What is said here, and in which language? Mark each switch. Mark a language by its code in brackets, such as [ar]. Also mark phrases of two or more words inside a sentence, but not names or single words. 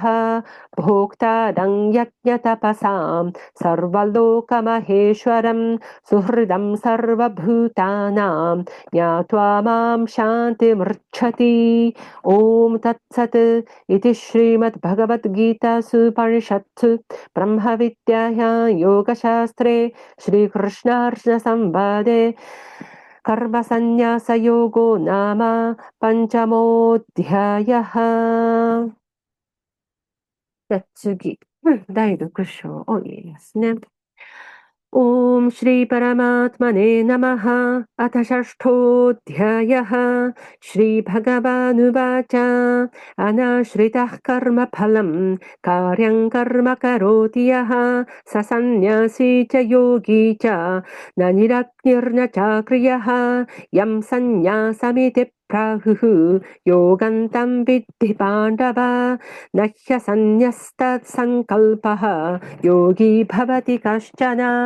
[sa] भोक्तारं यज्ञतपसां सर्वलोकमहेश्वरं सुहृदं सर्वभूतानां ज्ञात्वा मां शान्तिमृच्छति ॐ तत्सत् इति श्रीमद्भगवद्गीतासु उपनिषत्सु ब्रह्मविद्यायां योगशास्त्रे श्रीकृष्णार्जुनसंवादे कर्मसन्न्यासयोगो नाम पञ्चमोऽध्यायः [ja] 次、第6章を言いますね。 [sa] ॐ श्रीपरमात्मने नमः अथ षष्ठोऽध्यायः श्रीभगवानुवाच अनाश्रितः कर्मफलं कार्यं कर्म करोति यः स सन्न्यासी च योगी च न निरग्निर्न चाक्रियः यं सन्न्यासमिति प्राहुः योगन्तं विद्धि पाण्डव न ह्यसन्न्यस्तत्सङ्कल्पः योगी भवति कश्चन